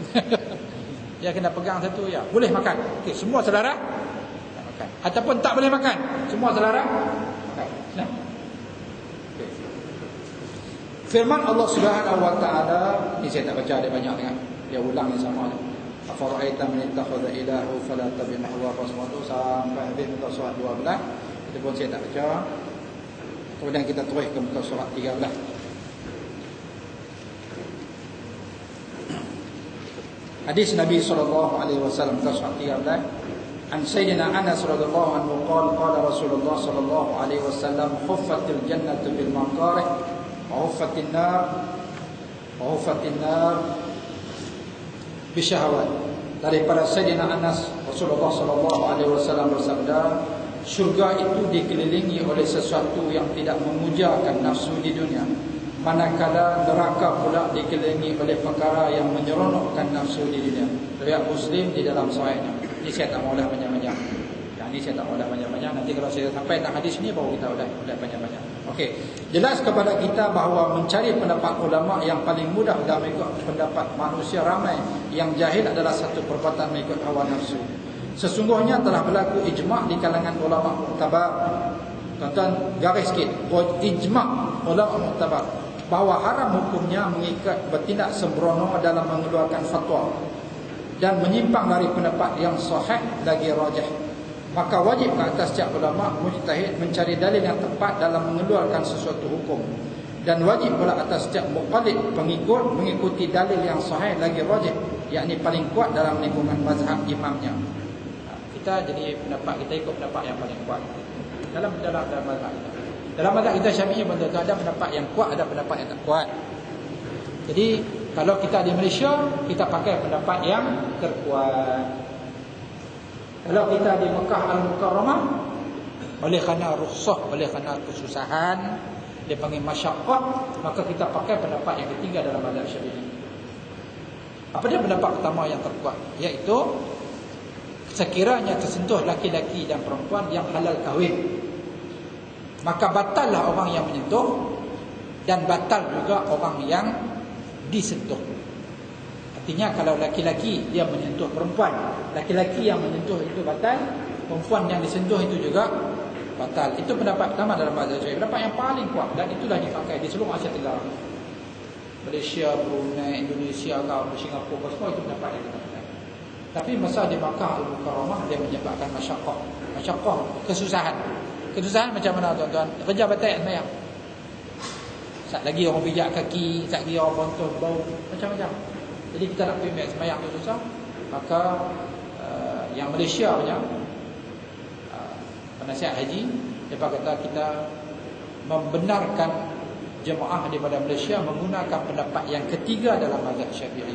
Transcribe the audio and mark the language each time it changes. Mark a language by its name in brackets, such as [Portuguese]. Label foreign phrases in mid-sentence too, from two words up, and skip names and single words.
[Malay] Dia kena pegang satu ya. Boleh makan. Okey, semua saudara tak makan. Ataupun tak boleh makan. Semua saudara makan. Nah. Firman Allah [Arabic] سبحانه وتعالى, [Malay] ni saya tak baca dia banyak sangat. Dia ulang yang sama. [Arabic] أفرأيت من اتخذ إلهه فلا تبع هوى فسمت [Malay] sampai habis muka surat [Arabic] 12. [Malay] Itu pun saya tak baca. Kemudian kita terus ke muka surat 13. Hadis Nabi [Arabic] صلى الله عليه وسلم [Malay] muka surat 13. [Arabic] عن سيدنا أنس رضي الله عنه قال رسول الله صلى الله عليه وسلم حفت الجنة بالمكاره وحفت النار بشهوات. [Malay] Daripada Sayyidina Anas, Rasulullah [Arabic] صلى الله عليه وسلم [Malay] bersabda, Syurga itu dikelilingi oleh sesuatu yang tidak memujakan nafsu di dunia, manakala neraka pula dikelilingi oleh perkara yang menyeronokkan nafsu di dunia. Riwayat Muslim di dalam sahihnya. Ini saya tak maulah banyak-banyak. Yang ini saya tak maulah banyak-banyak. Nanti kalau saya sampai tak hadis ni baru kita udah banyak-banyak. Okey. Jelas kepada kita bahawa mencari pendapat ulama yang paling mudah dalam mengikut pendapat manusia ramai yang jahil adalah satu perbuatan mengikut hawa nafsu. Sesungguhnya telah berlaku ijma' di kalangan ulama muktabar. Tuan-tuan garis sikit. Ijma' ulama muktabar bahawa haram hukumnya mengikat bertindak sembrono dalam mengeluarkan fatwa dan menyimpang dari pendapat yang sahih lagi rajih. Maka wajib ke atas setiap ulama mujtahid mencari dalil yang tepat dalam mengeluarkan sesuatu hukum, dan wajib pula atas setiap muqallid pengikut mengikuti dalil yang sahih lagi rajih, yakni paling kuat dalam lingkungan mazhab imamnya. Kita jadi pendapat kita ikut pendapat yang paling kuat dalam mazhab kita. Dalam mazhab kita Syafi'i ada pendapat yang kuat, ada pendapat yang tak kuat. Jadi kalau kita di Malaysia, kita pakai pendapat yang terkuat. Kalau kita di Mekah Al-Mukarramah, oleh kerana rukhsah, oleh kerana kesusahan, dia panggil masyaqqah, maka kita pakai pendapat yang ketiga dalam mazhab Syafi'i. Apa dia pendapat pertama yang terkuat? Iaitu sekiranya tersentuh laki-laki dan perempuan yang halal kahwin, maka batallah orang yang menyentuh, dan batal juga orang yang disentuh. Artinya kalau laki-laki dia menyentuh perempuan, laki-laki yang menyentuh itu batal, perempuan yang disentuh itu juga batal. Itu pendapat pertama dalam mazhab Syafi'i, pendapat yang paling kuat, dan itulah dipakai di seluruh Asia Tenggara. Malaysia, Brunei, Indonesia, Singapura, semua itu pendapat yang kita pakai. Tapi masa di Makkah Al-Mukarramah dia menyebabkan masyaqqah, kesusahan. Kesusahan macam mana tuan-tuan? Kerja batal sembahyang. Sat lagi orang pijak kaki, sat lagi orang bontos bau, macam-macam. Jadi kita nak pergi sembahyang tu susah. Maka yang Malaysia punya penasihat haji, dia kata kita membenarkan jemaah daripada Malaysia menggunakan pendapat yang ketiga dalam mazhab Syafi'i.